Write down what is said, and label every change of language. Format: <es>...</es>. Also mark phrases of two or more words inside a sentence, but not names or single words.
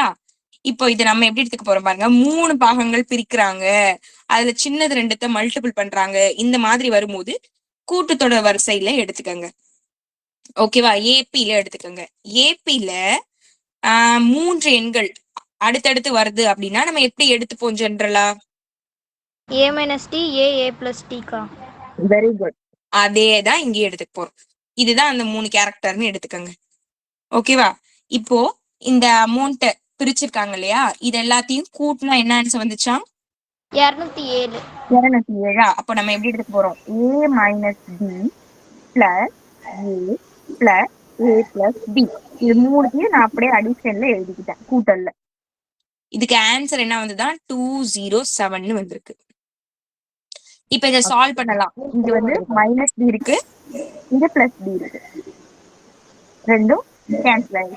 <ta>இப்போ இதை நம்ம எப்படி எடுத்துக்க போறோம் பாருங்க. 3 பாகங்கள் பிரிக்கிறாங்க, அதுல சின்னது 2த்தை மல்டிபிள் பண்றாங்க. இந்த மாதிரி வரும்போது கூட்டுத்தொடர் வரிசையில எடுத்துக்கங்க. ஓகேவா? ஏபில எடுத்துக்கோங்க. ஏபில 3 எண்கள் அடுத்தடுத்து வருது அப்படின்னா நம்ம எப்படி எடுத்துப்போம் ஜென்ரலா?</ta> <en>a - t a plus t கா. very good.</en> <ta>அதேதான் இங்கே எடுத்துக்க போறோம். இதுதான் அந்த 3 கேரக்டர்னு எடுத்துக்கோங்க. ஓகேவா? இப்போ இந்த அமௌண்ட் பிரிச்சிருக்காங்க இல்லையா, இது எல்லாத்தையும் கூட்டினா என்ன ஆன்சர் வந்துச்சா? 207. 207. அப்போ நம்ம எப்படி எடுத்துக்க போறோம்,</ta> <en>a - b plus a plus a plus b.</en> <ta>இது 3த்தையும் நான் அப்படியே அடிஷன்ல எழுதிக்கிட்டேன், கூட்டல்ல. இதுக்கு ஆன்சர் என்ன வந்துதான் 207 வந்திருக்கு. இப்ப இதை சால்வ் பண்ணலாம். இங்க வந்து -b இருக்கு, இங்க +b இருக்கு, ரெண்டும் கேன்சல் ஆயிருக்கு.</ta>